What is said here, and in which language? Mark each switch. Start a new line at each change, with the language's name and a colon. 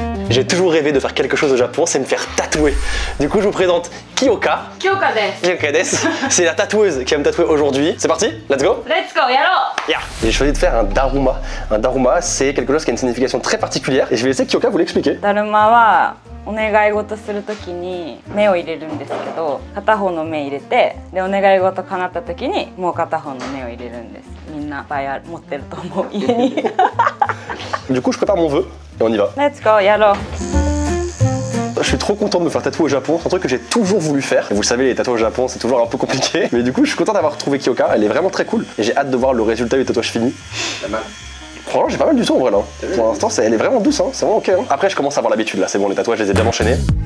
French: J'ai toujours rêvé de faire quelque chose au Japon, c'est me faire tatouer. Du coup, je vous présente Kyoka.
Japanese: Kyoka desu. Kyoka desu.
French: C'est la tatoueuse qui va me tatouer aujourd'hui. C'est parti?
English: Let's go! Let's go, yaro! Yeah.
French: J'ai choisi de faire un daruma. Un daruma, c'est quelque chose qui a une signification très particulière. Et je vais laisser Kyoka vous l'expliquer.
Japanese: だるまはお願い事するときに目を入れるんですけど、片方の目入れて、でお願い事叶ったときにもう片方の目を入れるんです。みんないっぱい持ってると思う家に。
French: Du coup, je prépare mon vœu et on y va.
English: Let's go,
Japanese: やろう。
French: Je suis trop content de me faire tatouer au Japon, c'est un truc que j'ai toujours voulu faire. Et vous le savez, les tatouages au Japon, c'est toujours un peu compliqué. Mais du coup, je suis content d'avoir trouvé Kyoka, elle est vraiment très cool. Et j'ai hâte de voir le résultat du tatouage fini. Pas mal. Franchement, j'ai pas mal du tout en vrai là. Pour l'instant, elle est vraiment douce, hein. C'est vraiment ok. Hein. Après, je commence à avoir l'habitude là, c'est bon, les tatouages, je les ai bien enchaînés.